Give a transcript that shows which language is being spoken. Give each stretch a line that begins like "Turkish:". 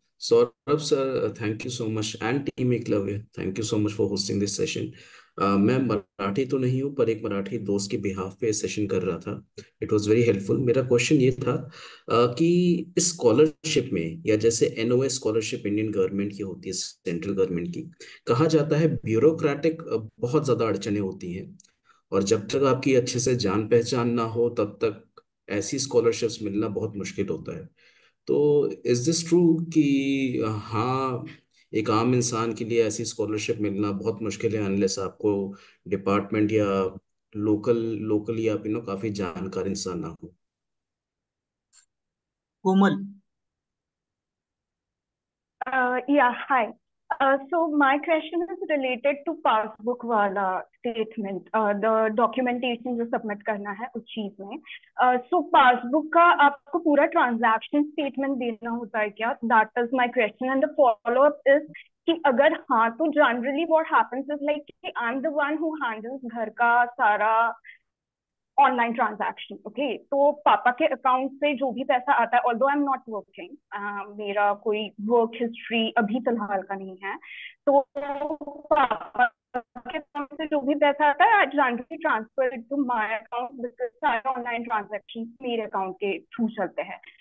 English: Saurabh sir, thank you so much and team Eklavya, thank you so much for hosting this session.
Hindi: मैं मराठी तो नहीं हूँ पर एक मराठी दोस्त के बिहाफ पे सेशन कर रहा था.
English: It was very helpful.
Hindi: मेरा क्वेश्चन ये था कि इस स्कॉलरशिप में या जैसे एनओएस स्कॉलरशिप इंडियन गवर्नमेंट की होती है, सेंट्रल गवर्नमेंट की, कहा जाता है ब्यूरोक्रेटिक बहुत ज्यादा अड़चने होती हैं और जब तक आपकी अच्छे से जान पहचान ना हो तब तक ऐसी स्कॉलरशिप्स मिलना बहुत मुश्किल होता है. तो
English: is this true
Hindi: कि हाँ, एक आम इंसान के लिए ऐसी स्कॉलरशिप मिलना बहुत मुश्किल है अनलेस आपको डिपार्टमेंट या लोकल लोकली आप काफी जानकार इंसान ना हो. कोमल.
English: Yeah, hi. So my question is related to passbook वाला statement, the documentation
Hindi: जो submit करना है उस चीज में. So passbook का आपको पूरा transaction statement देना होता है क्या?
English: That is my question. And the follow up is
Hindi: कि अगर हाँ तो
English: generally what happens is like कि I'm the one who handles
Hindi: घर का सारा
English: Online transaction.
Hindi: ओके, तो पापा के अकाउंट से जो भी पैसा आता है,
English: although I am not working,
Hindi: मेरा कोई वर्क हिस्ट्री अभी फिलहाल का नहीं है, तो पापा के अकाउंट से जो भी पैसा आता है
English: I generally transfer it to my account because
Hindi: सारे ऑनलाइन ट्रांजैक्शन मेरे अकाउंट के थ्रू चलते हैं.